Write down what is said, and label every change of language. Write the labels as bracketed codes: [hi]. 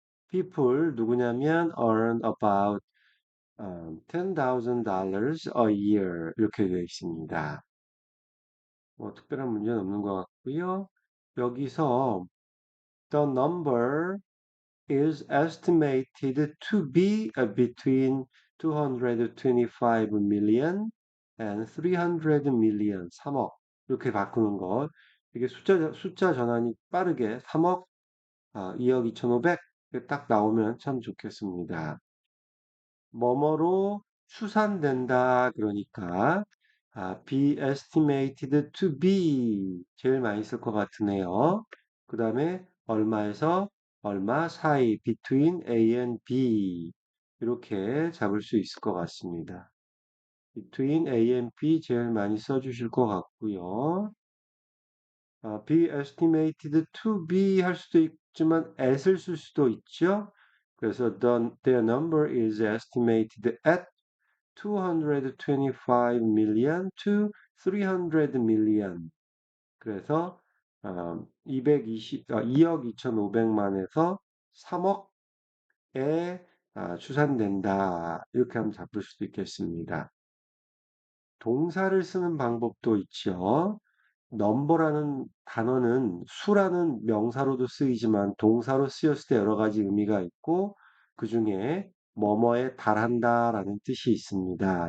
[en] people [ko] 누구냐면 [en] earn about $10,000 a year [ko] 이렇게 되어 있습니다. 뭐 특별한 문제는 없는 것 같고요. [en] 여기서 the number is estimated to be between 225 million and 300 million, [ko] 3억 이렇게 바꾸는 것. 이게 숫자 전환이 빠르게 3억, 2억 2,500 딱 나오면 참 좋겠습니다. 뭐뭐로 추산된다 그러니까 [en] be estimated to be [ko] 제일 많이 쓸 것 같으네요. 그 다음에 얼마에서 얼마 사이 [en] between A and B [ko] 이렇게 잡을 수 있을 것 같습니다. [en] between A and B [ko] 제일 많이 써주실 것 같고요. [en] be estimated to be [ko] 할 수도 있지만 at을 쓸 수도 있죠. [en] 그래서 their number is estimated at 225 million to 300 million. [ko] 그래서 2억 2,500만에서 3억에 추산된다. 이렇게 하면 잡을 수도 있겠습니다. 동사를 쓰는 방법도 있죠. 넘버라는 단어는 수라는 명사로도 쓰이지만 동사로 쓰였을 때 여러 가지 의미가 있고 그 중에 뭐뭐에 달한다라는 뜻이 있습니다.